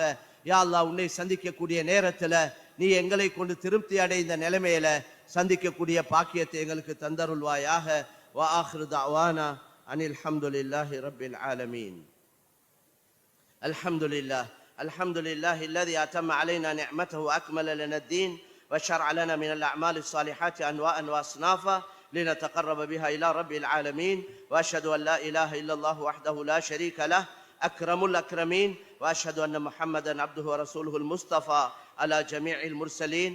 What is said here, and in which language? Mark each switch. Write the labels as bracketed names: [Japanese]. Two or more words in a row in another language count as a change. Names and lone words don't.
[Tamil] யா அல்லாஹ், உன்னை சந்திக்கக்கூடிய நேரத்துல நீ எங்களை கொண்டு திருப்தி அடைந்த நிலைமையில சந்திக்கக்கூடிய பாக்கியத்தை எங்களுக்கு தந்தருள்வாயாக. [Arabic] وآخر دعوانا أن الحمد لله رب العالمين. الحمد لله الحمد لله الذي أتم علينا نعمته وأكمل لنا الدين وشرع لنا من الأعمال الصالحات أنواعا وأصنافا لنتقرب بها إلى رب العالمين. وأشهد أن لا إله إلا الله وحده لا شريك له أكرم الأكرمين. وأشهد أن محمدا عبده ورسوله المصطفى على جميع المرسلين.